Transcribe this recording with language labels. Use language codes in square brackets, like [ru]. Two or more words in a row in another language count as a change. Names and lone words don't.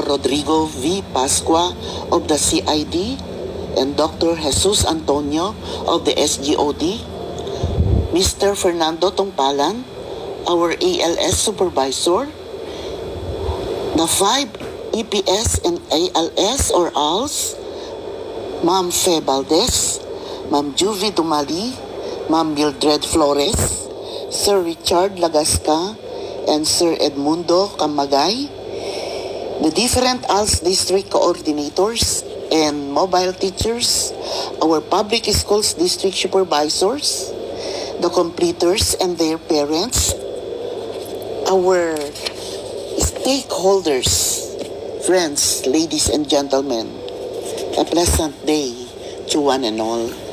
[en] Rodrigo V. Pascua of the CID, and Dr. Jesus Antonio of the SGOD, Mr. Fernando Tongpalan, our ALS supervisor, the 5 EPS and ALS or ALS, Ma'am Fe Valdez, Ma'am Juvie Dumali, Ma'am Mildred Flores, Sir Richard Lagasca, and Sir Edmundo Camagay, the different ALS district coordinators and mobile teachers, our public schools district supervisors, the completers and their parents, our stakeholders, friends, ladies and gentlemen, a pleasant day to one and all.